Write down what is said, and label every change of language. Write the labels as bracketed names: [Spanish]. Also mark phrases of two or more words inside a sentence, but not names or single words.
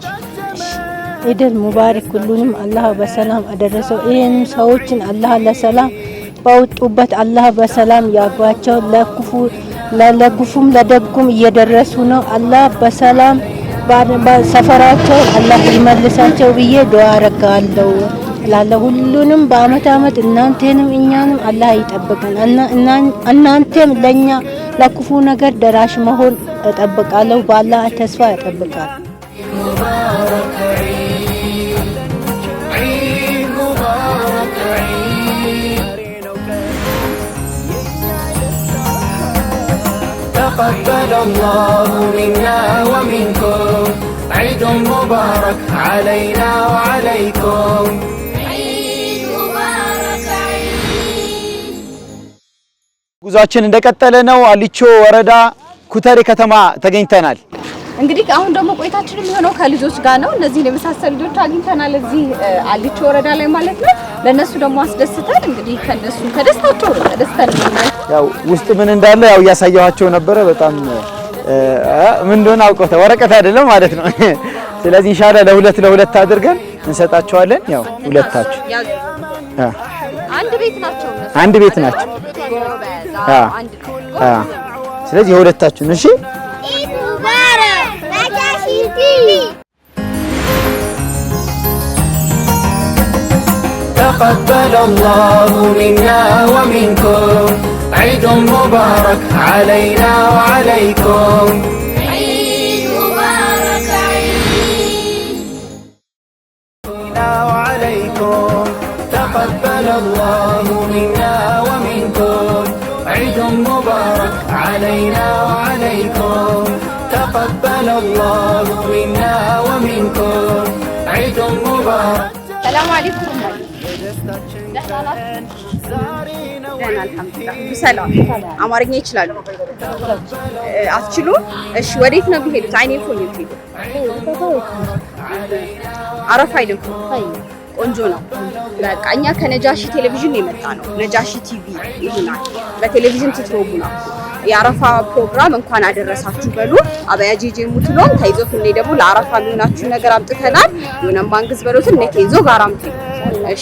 [Amharic] ዒድ ሙባረክ። ሁሉንም አላህ በሰላም አደረሰው። ይሄንም ሰዎችን አላህ ለሰላም ባወጡበት አላህ በሰላም ያጓቸው። ለክፉም ለደጉም እየደረሱ ነው። አላህ በሰላም በሰፈራቸው አላህ ይመልሳቸው ብዬ ዱዓ አረጋለሁ። ሁሉንም በአመት አመት እናንተንም እኛንም አላህ ይጠብቀን። እናንተም ለኛ ለክፉ ነገር ደራሽ መሆን እጠብቃለሁ። በአላህ ተስፋ ያጠብቃል። [Arabic] مبارك عيد مبارك عيد تقبل الله منا ومنكم عيد مبارك علينا وعليكم عيد مبارك عيد [Amharic] ጉዟችን እንደቀጠለ ነው። አሊቾ ወረዳ ኩተሬ ከተማ ተገኝተናል። እንግዲህ አሁን ደግሞ ቆይታችን የሚሆነው ከልጆች ጋር ነው። እነዚህ የመሳሰሉ ልጆች አግኝተናል እዚህ አሊቾ ወረዳ ላይ ማለት ነው። ለነሱ ደግሞ አስደስተን እንግዲህ ከነሱ ከደስታቸው ተደስተን ያው ውስጥ ምን እንዳለ ያው ያሳያቸው ነበረ። በጣም ምን እንደሆነ አውቀውታ ወረቀት አይደለም ማለት ነው። ስለዚህ ኢንሻአላህ ለሁለት አድርገን እንሰጣቸዋለን። ያው ሁለታችሁ አንድ ቤት ናቸው እነሱ አንድ ቤት ናቸው። ስለዚህ የሁለታችሁ እሺ [Arabic] عيد مبارك نجاشي TV تقبل الله منا ومنكم عيد مبارك علينا وعليكم عيد مبارك عيد وعليكم تقبل الله منا ومنكم عيد مبارك علينا وعليكم تقبل الله منا ومنكم عيد مبارك سلام عليكم [Amharic] ሰላም አማርኛ ይችላሉ አትችሉ እሺ ወዴት ነው የሚሄዱት አይኔ ፎን ይሄዱ አረፋ አይደለም ቆንጆ ነው በቃ እኛ ከነጃሺ ቴሌቪዥን የመጣ ነው ነጃሺ ቲቪ ይሆናል በቴሌቪዥን ትትሮቡ ነው የአረፋ ፕሮግራም እንኳን አደረሳችሁ በሉ አበያጂጂ ሙትሎም ታይዞፍ እንደ ደግሞ ለአረፋ የሚሆናችሁ ነገር አምጥተናል የሆነ ማንግዝ በሉት እነ ኬንዞ ጋር አምጡ እሺ